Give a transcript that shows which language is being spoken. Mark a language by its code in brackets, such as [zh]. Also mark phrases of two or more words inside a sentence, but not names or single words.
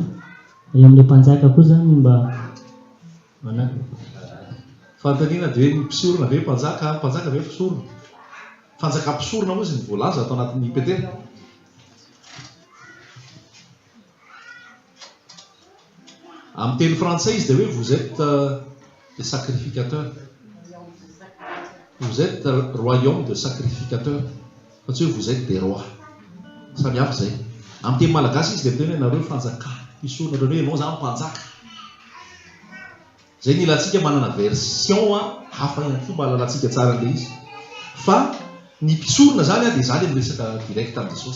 [mg] Eo amin'ilay mpanjaka koa zany mba manana. Fanontaniana dia hoe mpisorona ve mpanjaka ve mpisorona? Fanjaka mpisorona moa izy ny voalaza atao anatin'ny Petera. Amin'ny teny frantsay izy dia hoe [fr] vous êtes des sacrificateurs. Vous êtes royaume de sacrificateurs. [mg] Fa tsy hoe [fr] vous êtes des rois. [mg] Samy hafa zay. Amin'ny teny malagasy izy dia miteny hoe nareo fanjaka mpisorona, ireo hoe ianao zany mpanjaka. Zay ny ilatsika manana version hafa ihany koa mba halalantsika tsara le izy. Fa ny mpisorona zany dia zany miresaka direct amin'ny Jesosy.